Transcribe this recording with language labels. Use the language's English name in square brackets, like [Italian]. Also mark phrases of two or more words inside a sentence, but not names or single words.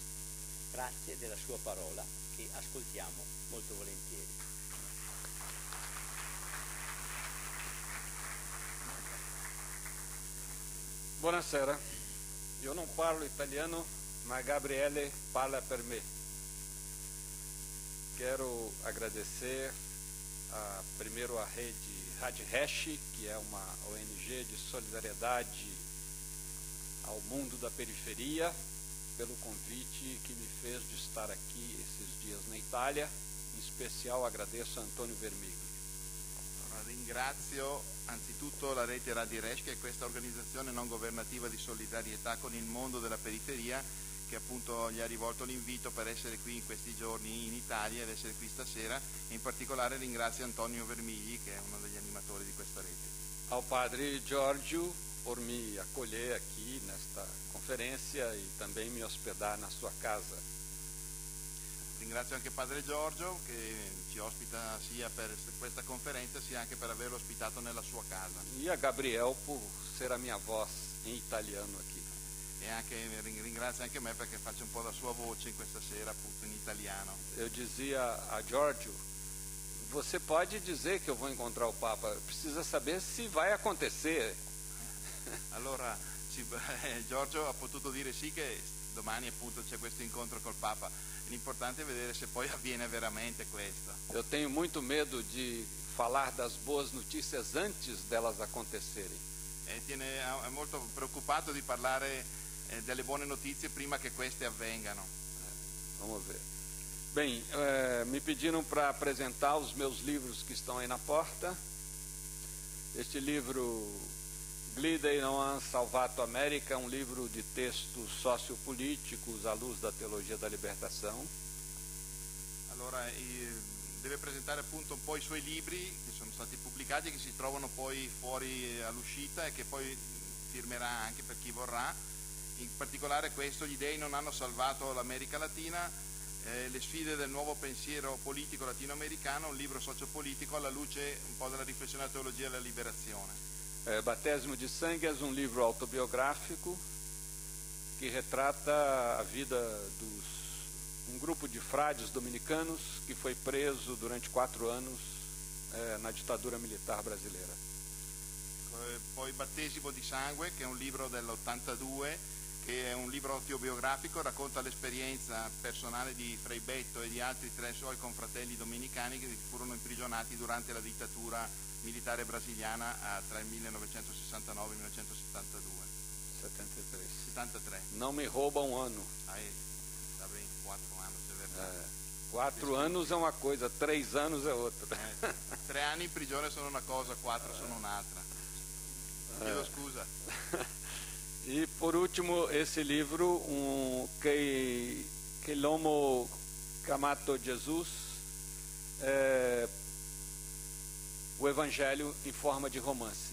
[Italian] Grazie della sua parola che ascoltiamo molto volentieri. Buonasera, io non parlo italiano, ma Gabriele parla per me. [Portuguese] Quero agradecer primeiro a rede Radhash, que é uma ONG de solidariedade ao mundo da periferia, pelo convite que me fez de estar aqui esses dias na Itália. In special agradeço a Antonio Vermigli. [Italian] Ringrazio anzitutto la rete Radhash, che è questa organizzazione non governativa di solidarietà con il mondo della periferia, che appunto gli ha rivolto l'invito per essere qui in questi giorni in Italia ed essere qui stasera, e in particolare ringrazio Antonio Vermigli, che è uno degli animatori di questa rete. [Portuguese] Ao Padre Giorgio por me acolher aqui nesta conferência e também me hospedar na sua casa. [Italian] Ringrazio anche Padre Giorgio, che ci ospita sia per questa conferenza sia anche per averlo ospitato nella sua casa. [Portuguese] E a Gabriel por ser a minha voz em italiano aqui. [Italian] E anche ringrazio anche me perché faccio un po' la sua voce in questa sera appunto in italiano. [Portuguese] Eu dizia a Giorgio, você pode dizer que eu vou encontrar o Papa, precisa saber se vai acontecer. [Italian] Allora Giorgio ha potuto dire sì che domani appunto c'è questo incontro col Papa. L'importante è vedere se poi avviene veramente questo. [Portuguese] Eu tenho muito medo de falar das boas notícias antes delas acontecerem. [Italian] È molto preoccupato di parlare delle buone notizie prima che queste avvengano. [Portuguese] Vamos ver. Bem, me pediram para apresentar os meus livros que estão aí na porta. Este livro, Glide non Salvato America, é um livro de textos sociopolíticos à luz da teologia da libertação. [Italian] Allora, deve presentare appunto un po' i suoi libri che sono stati pubblicati, che si trovano poi fuori all'uscita e che poi firmerà anche per chi vorrà. In particolare questo, Gli dei non hanno salvato l'America Latina, le sfide del nuovo pensiero politico latinoamericano, un libro sociopolitico alla luce un po' della riflessione della teologia della liberazione. [Portuguese] Batismo de Sangue é um livro autobiográfico que retrata a vida um grupo de frades dominicanos que foi preso durante 4 anos na ditadura militar brasileira. [Italian] Poi Battesimo di Sangue, che è un libro dell'82, che è un libro autobiografico, racconta l'esperienza personale di Frei Betto e di altri 3 suoi confratelli dominicani che furono imprigionati durante la dittatura militare brasiliana tra il 1969 e il 1972. [Portuguese] 73. Não me rouba um ano. Tá bem, 4 anos, é verdade. 4 anos é uma coisa, 3 anos é outra. [Italian] 3 anni in prigione sono una cosa, 4 sono un'altra. Chiedo scusa. [Portuguese] E por último, esse livro, que l'Uomo Chiamato Jesus, o Evangelho em forma de romance.